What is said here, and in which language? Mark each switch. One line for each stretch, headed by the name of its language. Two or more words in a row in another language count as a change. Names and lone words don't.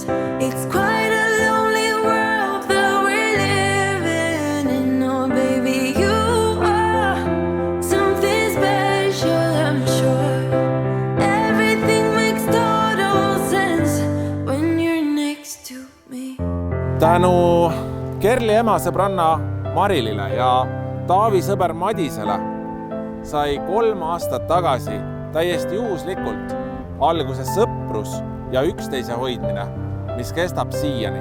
English: It's quite a lonely world that we're living in. Oh baby, you are something special, I'm sure. Everything makes total sense when you're next to me.
Estonian: Tänu Kerli ema sõbranna Marilile ja Taavi sõber Madisele sai 3 aastat tagasi täiesti juhuslikult alguse sõprus ja üksteise hoidmine, mis kestab siiani.